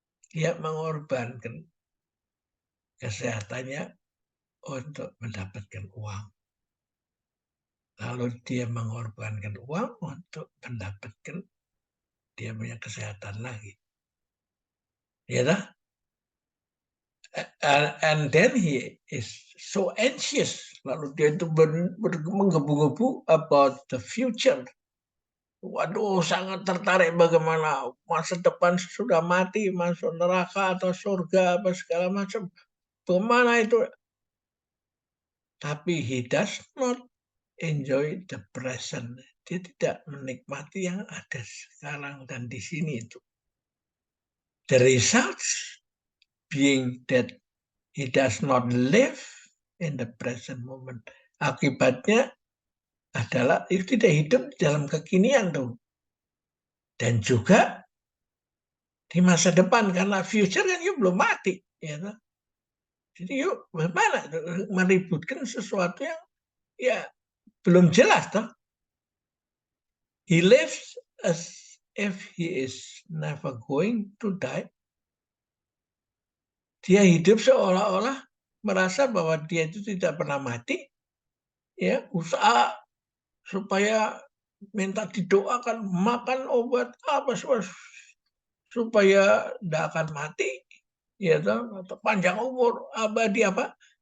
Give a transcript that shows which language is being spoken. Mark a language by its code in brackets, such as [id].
[id] Dia mengorbankan kesehatannya untuk mendapatkan uang. Lalu dia mengorbankan uang untuk mendapatkan dia punya kesehatan lagi. Ya dah? [en] And then he is so anxious. [id] Lalu dia itu menggebu-gebu [en] about the future. [id] Waduh, sangat tertarik bagaimana masa depan sudah mati, masuk neraka atau surga, apa segala macam. Bagaimana itu? Tapi [en] he does not enjoy the present. [id] Dia tidak menikmati yang ada sekarang dan di sini itu. [en] The results being that he does not live in the present moment. [id] Akibatnya adalah itu tidak hidup dalam kekinian tuh. Dan juga di masa depan karena future kan yuk belum mati, ya tuh. Jadi yuk bagaimana meributkan sesuatu yang ya belum jelas toh. [en] He lives as if he is never going to die. [id] Dia hidup seolah-olah merasa bahwa dia itu tidak pernah mati. Ya, usaha supaya minta didoakan, makan obat apa supaya tidak akan mati, ya toh, atau panjang umur, abadi apa.